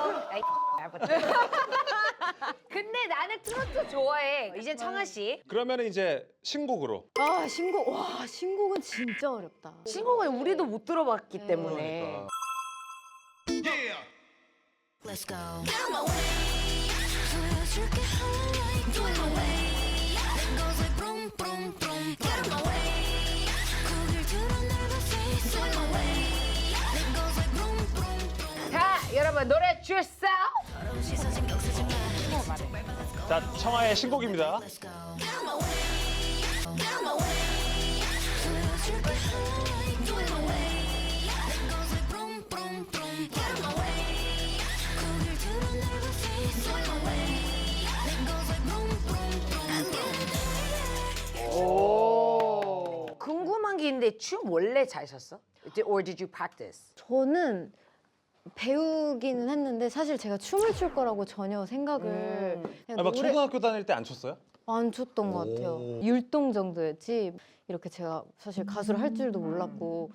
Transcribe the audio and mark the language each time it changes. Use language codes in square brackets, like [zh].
[ko] 아이, 근데 나는 트로트 좋아해. 이제 청아 씨. 그러면 이제 신곡으로. 신곡은 진짜 어렵다. 신곡은 우리도 못 들어봤기 때문에. 그러니까. [en] Let's go. Get on my way. [ko] 보여줄게 highlight. [en] Do it my way. That goes like boom, boom, boom. Get on my way. [ko] 고개를 들어 넓은 face. [en] Do it my way. That goes like boom, boom, boom. [ko] 자, 여러분 노래 주세요. 시선 신경 쓰지 마. 자, 청아의 신곡입니다. [en] Let's go. Get on my way. Get on my way. [ko] 보여줄게 highlight. [en] Do it my way. That goes like boom, boom, boom. Get on my way. [ko] 고개를 들어 넓은 face. [en] Do it my way. That goes like boom, boom, boom. I'm getting higher. [ko] 오. 궁금한 게 있는데 춤 원래 잘 췄어? [en] Or did you practice? [ko] 저는 배우기는 했는데 사실 제가 춤을 출 거라고 전혀 생각을 그냥 막 노래 초등학교 다닐 때 안 췄어요? 안 췄던 것 같아요. 율동 정도였지 이렇게 제가 사실 가수를 할 줄도 몰랐고